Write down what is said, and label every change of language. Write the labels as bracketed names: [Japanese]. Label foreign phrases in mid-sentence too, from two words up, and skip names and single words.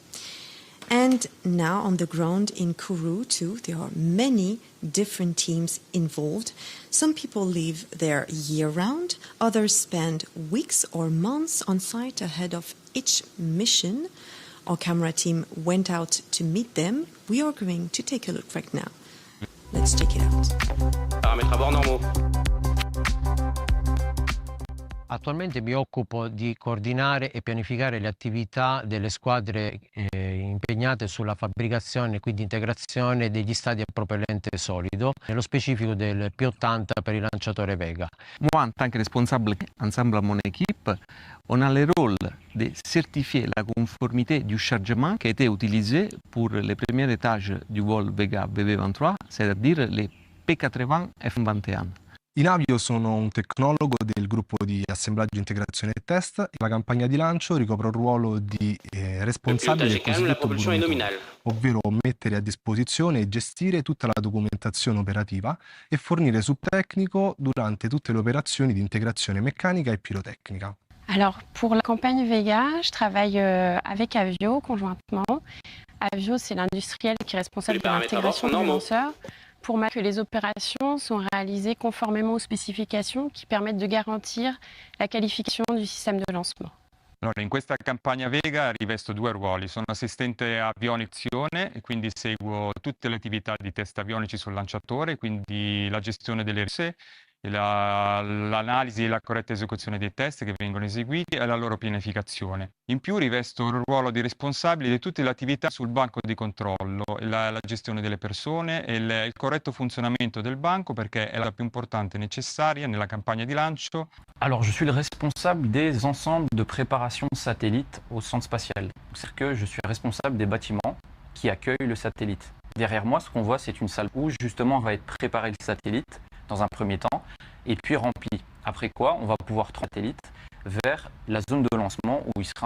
[English] And now on the ground in Kourou too, there are many different teams involved. Some people live there year-round, others spend weeks or months on site ahead of each mission. Our camera team went out to meet them. We are going to take a look right now. Let's check it out. [French] Paramètres à bord normaux. [Italian] Attualmente mi occupo di coordinare e pianificare le attività delle squadre impegnate sulla fabbricazione e quindi integrazione degli stadi a propellente solido, nello specifico del P80 per il lanciatore Vega. [French] Moi, en tant que responsable ensemble à mon équipe, on a le rôle de certifier la conformité du chargement qui a été utilisé pour les premiers étages du vol Vega VV23, c'est-à-dire les P80 F21. [Italian] In Avio sono un tecnologo del gruppo di assemblaggio, integrazione e test. La campagna di lancio ricopre un ruolo di responsabile del cosiddetto burrone, ovvero mettere a disposizione e gestire tutta la documentazione operativa e fornire subtecnico durante tutte le operazioni di integrazione meccanica e pirotecnica. [French] Alors, pour la campagne Vega, je travaille avec Avio conjointement. Avio, c'est l'industriel qui est responsable de l'intégration du lanceur, pour que les opérations sont réalisées conformément aux spécifications qui permettent de garantir la qualification du système de lancement. [Italian] Allora, in questa campagna Vega rivesto 2 ruoli. Sono assistente avionizione e quindi seguo tutte le attività di test avionici sul lanciatore, quindi la gestione delle risorse, l'analisi e la corretta esecuzione dei test che vengono eseguiti e la loro pianificazione. In più rivesto il ruolo di responsabile di tutte le attività sul banco di controllo, la gestione delle persone e il corretto funzionamento del banco, perché è la più importante e necessaria nella campagna di lancio. [French] Alors, je suis le responsable des ensembles de préparation satellite au centre spatial. C'est-à-dire que je suis responsable des bâtiments qui accueillent le satellite. Derrière moi, ce qu'on voit, c'est une salle où justement va être préparé le satellite dans un premier temps, et puis rempli. Après quoi, on va pouvoir transporter le satellite vers la zone de lancement où il sera intégré.